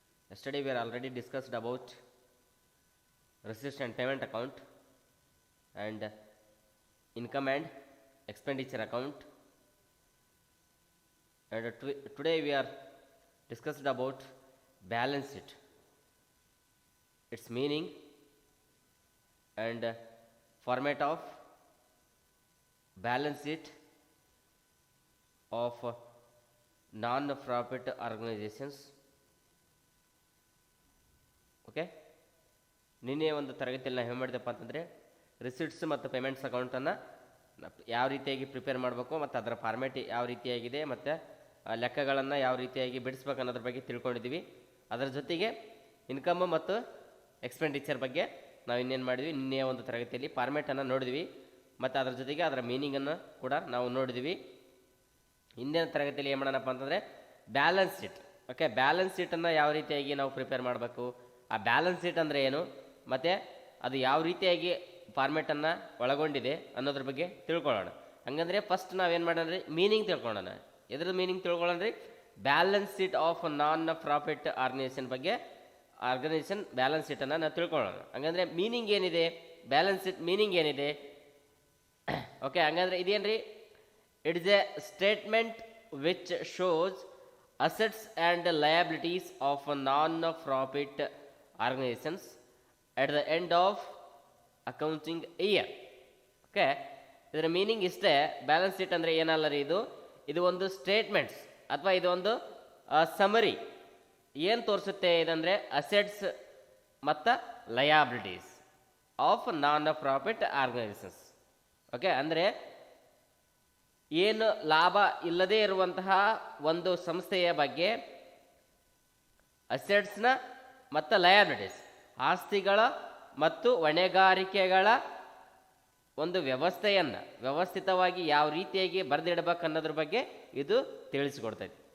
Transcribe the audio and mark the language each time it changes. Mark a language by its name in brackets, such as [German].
[English] Yesterday we are already discussed about receipt and payment account and income and expenditure account, and today we are discussed about balance sheet, its meaning and format of balance sheet of non-profit organizations. [Kannada] Okay, ನಿನ್ನೆ ಒಂದು ತರಗತಿಯಲ್ಲಿ ನಾವು ಏನು ಮಾಡಿದೆಪ್ಪ ಅಂತಂದರೆ receipts ಮತ್ತು payments ಅಕೌಂಟನ್ನು ಯಾವ ರೀತಿಯಾಗಿ ಪ್ರಿಪೇರ್ ಮಾಡಬೇಕು ಮತ್ತು ಅದರ ಫಾರ್ಮ್ಯಾಟ್ ಯಾವ ರೀತಿಯಾಗಿದೆ ಮತ್ತು ಲೆಕ್ಕಗಳನ್ನು ಯಾವ ರೀತಿಯಾಗಿ ಬಿಡಿಸ್ಬೇಕು ಅನ್ನೋದ್ರ ಬಗ್ಗೆ ತಿಳ್ಕೊಂಡಿದ್ದೀವಿ. ಅದರ ಜೊತೆಗೆ ಇನ್ಕಮ್ ಮತ್ತು ಎಕ್ಸ್ಪೆಂಡಿಚರ್ ಬಗ್ಗೆ ನಾವು ಇನ್ನೇನು ಮಾಡಿದ್ವಿ, ನಿನ್ನೆಯ ಒಂದು ತರಗತಿಯಲ್ಲಿ ಫಾರ್ಮ್ಯಾಟನ್ನು ನೋಡಿದ್ವಿ ಮತ್ತು ಅದರ ಜೊತೆಗೆ ಅದರ ಮೀನಿಂಗನ್ನು ಕೂಡ ನಾವು ನೋಡಿದ್ವಿ. ಹಿಂದಿನ ತರಗತಿಯಲ್ಲಿ ಏನು ಮಾಡೋಣಪ್ಪ ಅಂತಂದರೆ ಬ್ಯಾಲೆನ್ಸ್ ಶೀಟ್. ಓಕೆ, ಬ್ಯಾಲೆನ್ಸ್ ಶೀಟನ್ನು ಯಾವ ರೀತಿಯಾಗಿ ನಾವು ಪ್ರಿಪೇರ್ ಮಾಡಬೇಕು, ಆ ಬ್ಯಾಲೆನ್ಸ್ ಶೀಟ್ ಅಂದರೆ ಏನು ಮತ್ತು ಅದು ಯಾವ ರೀತಿಯಾಗಿ ಫಾರ್ಮ್ಯಾಟನ್ನು ಒಳಗೊಂಡಿದೆ ಅನ್ನೋದ್ರ ಬಗ್ಗೆ ತಿಳ್ಕೊಳ್ಳೋಣ. ಹಂಗಂದರೆ ಫಸ್ಟ್ ನಾವೇನು ಮಾಡೋಣ, ಮೀನಿಂಗ್ ತಿಳ್ಕೊಳ್ಳೋಣ. ಎದ್ರದ್ದು ಮೀನಿಂಗ್ ತಿಳ್ಕೊಳ್ಳೋಣ ರೀ, balance sheet of non profit organisation ಬಗ್ಗೆ, ಆರ್ಗನೈಸೇಷನ್ ಬ್ಯಾಲೆನ್ಸ್ ಶೀಟನ್ನು ನಾವು ತಿಳ್ಕೊಳ್ಳೋಣ. ಹಂಗಂದರೆ ಮೀನಿಂಗ್ ಏನಿದೆ, ಬ್ಯಾಲೆನ್ಸ್ ಶೀಟ್ ಮೀನಿಂಗ್ ಏನಿದೆ. ಓಕೆ, ಹಂಗಂದರೆ ಇದೇನು ರೀ, [English] it is a statement which shows assets and liabilities of non-profit organizations at the end of accounting year. [Kannada] Okay, ಇದರ meaning ಇಷ್ಟೇ. Balance sheet ಅಂದರೆ ಏನಲ್ಲ ರೀ, ಇದು ಒಂದು ಸ್ಟೇಟ್ಮೆಂಟ್ಸ್ ಅಥವಾ ಇದು ಒಂದು ಸಮರಿ. ಏನು ತೋರಿಸುತ್ತೆ ಇದಂದರೆ ಅಸೆಟ್ಸ್ ಮತ್ತು ಲಯಾಬಿಲಿಟೀಸ್ ಆಫ್ ನಾನ್-ಪ್ರಾಫಿಟ್ ಆರ್ಗನೈಸೇಷನ್ಸ್. ಓಕೆ, ಅಂದರೆ ಏನು ಲಾಭ ಇಲ್ಲದೇ ಇರುವಂತಹ ಒಂದು ಸಂಸ್ಥೆಯ ಬಗ್ಗೆ ಅಸೆಟ್ಸ್ನ ಮತ್ತು ಲಯಾಬಿಲಿಟೀಸ್, ಆಸ್ತಿಗಳ ಮತ್ತು ಹೊಣೆಗಾರಿಕೆಗಳ ಒಂದು ವ್ಯವಸ್ಥಿತವಾಗಿ ಯಾವ ರೀತಿಯಾಗಿ ಬರೆದಿಡಬೇಕು ಅನ್ನೋದ್ರ ಬಗ್ಗೆ ಇದು ತಿಳಿಸಿಕೊಡ್ತೈತಿ.